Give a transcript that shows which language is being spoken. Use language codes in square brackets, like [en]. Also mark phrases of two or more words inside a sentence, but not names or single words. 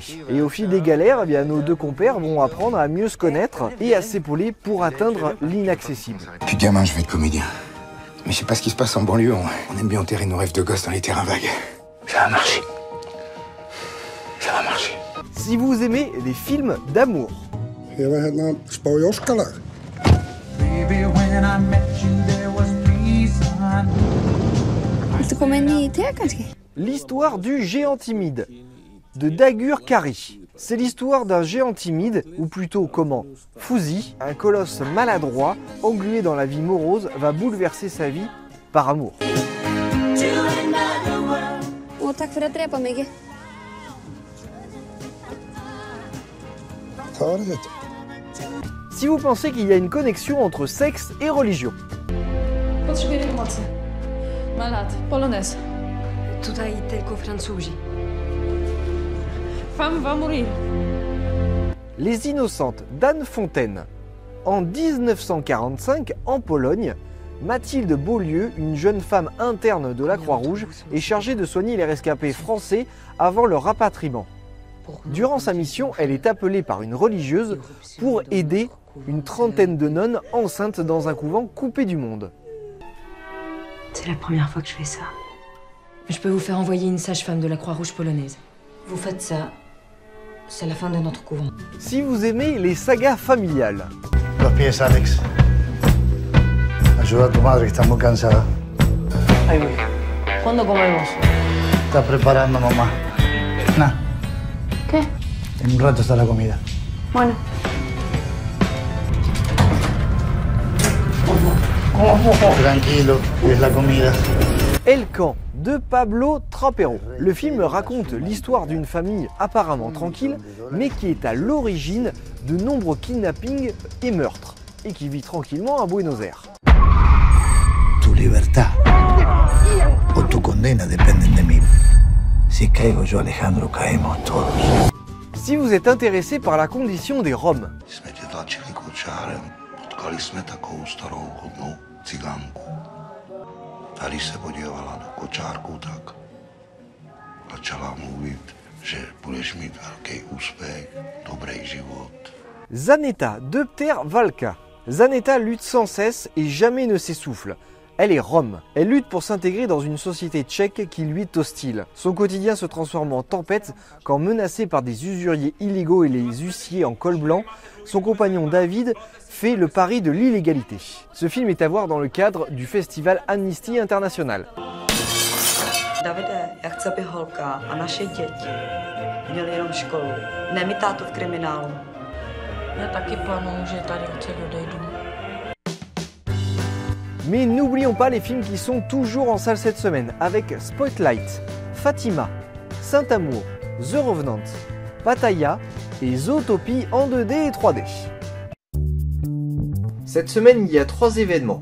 [fr] Et au fil des galères, nos deux compères vont apprendre à mieux se connaître et à s'épauler pour atteindre l'inaccessible. Depuis gamin, je vais être comédien. Mais je sais pas ce qui se passe en banlieue, on aime bien enterrer nos rêves de gosse dans les terrains vagues. Ça va marcher. Ça va marcher. Si vous aimez les films d'amour, [is] Ég var hérna að spá í Óskalag. Viltu koma inn í te kannski? [fr] l'histoire du géant timide de Dagur Kari. C'est l'histoire d'un géant timide, ou plutôt comment Fouzi, un colosse maladroit, englué dans la vie morose, va bouleverser sa vie par amour. [is] Og takk fyrir að drepa mig ekki. Það var þetta. [fr] Si vous pensez qu'il y a une connexion entre sexe et religion, [pl] Potrzebuję pomocy. Malade. Polonez. Tutaj tylko Francuzi. [fr] Femme va mourir. Les Innocentes d'Anne Fontaine. En 1945, en Pologne, Mathilde Beaulieu, une jeune femme interne de la Croix-Rouge, est chargée de soigner les rescapés français avant leur rapatriement. Durant sa mission, elle est appelée par une religieuse pour aider une trentaine de nonnes enceintes dans un couvent coupé du monde. C'est la première fois que je fais ça. Je peux vous faire envoyer une sage-femme de la Croix-Rouge polonaise. Vous faites ça, c'est la fin de notre couvent. Si vous aimez les sagas familiales, [es] Los pies, Alex. Ayuda a tu madre que está muy cansada. Ahí voy. ¿Cuándo comemos? Está preparando, mamá. Nah. ¿Qué? En un rato está la comida. Bueno. Tranquilo, es la comida. [fr] El Camp de Pablo Trapero. Le film raconte l'histoire d'une famille apparemment tranquille, mais qui est à l'origine de nombreux kidnappings et meurtres, et qui vit tranquillement à Buenos Aires. [es] Tu libertad o tu condena dependen de mí. Si caigo yo, Alejandro, caemos todos. [fr] Si vous êtes intéressé par la condition des Roms, [cs] Alice se podívala na kočárku, tak začala mluvit, že budeš mít velký úspěch, dobrý život, [fr] Zaneta de Pter Valka. Zaneta lutte sans cesse et jamais ne s'essouffle. Elle est Rome. Elle lutte pour s'intégrer dans une société tchèque qui lui est hostile. Son quotidien se transforme en tempête quand, menacé par des usuriers illégaux et les huissiers en col blanc, son compagnon David fait le pari de l'illégalité. Ce film est à voir dans le cadre du festival Amnesty International. [cs] Davide, já chci, aby holka a naše děti měly jenom školu. Ne mi tátu v kriminálu. Já taky plánuju, že tady odsaď odejdu. [fr] Mais n'oublions pas les films qui sont toujours en salle cette semaine, avec Spotlight, Fatima, Saint-Amour, The Revenant, Pattaya et Zootopie en 2D et 3D. Cette semaine, il y a 3 événements.